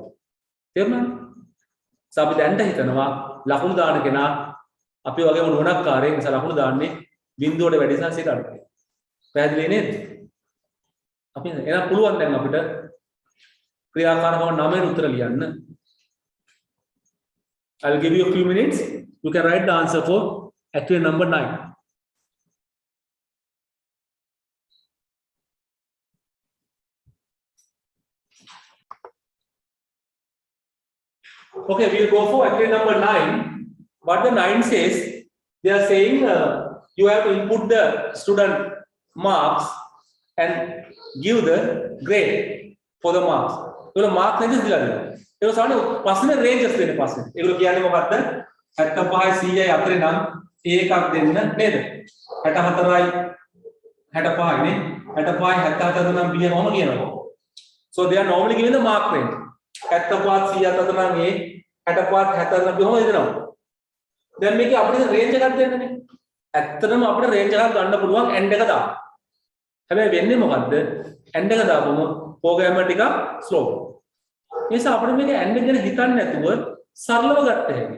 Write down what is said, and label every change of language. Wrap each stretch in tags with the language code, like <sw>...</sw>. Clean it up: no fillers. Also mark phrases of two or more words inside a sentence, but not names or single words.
<si>තේරුණාද? අපි දැන්ට හිතනවා ලකුණු දාන කෙනා අපි වගේම නුවණක්කාරයෙක් නිසා ලකුණු දාන්නේ බිඳුවට වැඩි නිසා 100ට අඩුයි. පැහැදිලි නේද? අපි එහෙනම් පුළුවන් දැන් අපිට ක්‍රියාකාරකම 9 උත්තර ලියන්න.</si> <en>I'll give you a few minutes. You can write the answer for activity number 9. Okay, we'll go for activity number 9. What the 9 says, they are saying you have to input the student marks and give the grade for the marks. So mark ranges</en> <hi>दिला दिया.</hi> <si>ඒක සාමාන්‍ය ප්‍රශ්නේ ranges දෙන්නේ ප්‍රශ්නේ. ඒගොල්ලෝ කියන්නේ මොකද්ද? 75 100යි අතරේ නම් A එකක් දෙන්න නේද? 64යි 65යි නේ. 65යි 74 නම් B කොහොම කියනවා?</si> <en>So they are normally given the mark range.</en> <si>75 100 අතර නම් A 65 74 නම් B කොහොමද දෙනවා? දැන් මේකේ අපිට range එකක් දෙන්නනේ. ඇත්තටම අපිට range එකක් ගන්න පුළුවන් end එක දාන්න. හැබැයි වෙන්නේ මොකද්ද? end එක දාපුවම program එක ටිකක් slow. ඒ නිසා අපිට මේක end එක ගැන හිතන්නේ නැතුව සරලව ගත්ත හැකියි.</si>